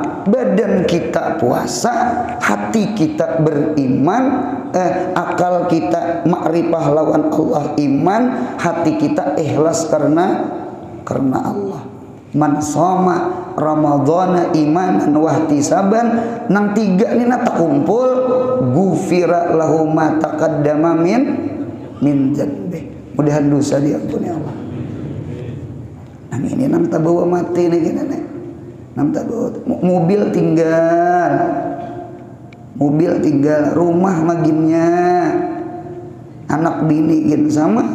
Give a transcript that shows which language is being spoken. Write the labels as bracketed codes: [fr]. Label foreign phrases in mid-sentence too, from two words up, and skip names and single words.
[bjn] Badan kita puasa, hati kita beriman, akal kita makrifah lawan Allah iman, hati kita ikhlas karena Allah. [ar] من صام رمضان إيمانا واحتسابا, [bjn] nang 3 ni na takumpul, [ar] غفر له ما تقدم من ذنبي. [bjn] Mudahan dosa diampuni Allah. Nang ini nang tabawa mati nih kita nih. Nang tabawa mobil tinggal, rumah maginnya, anak bini gin sama.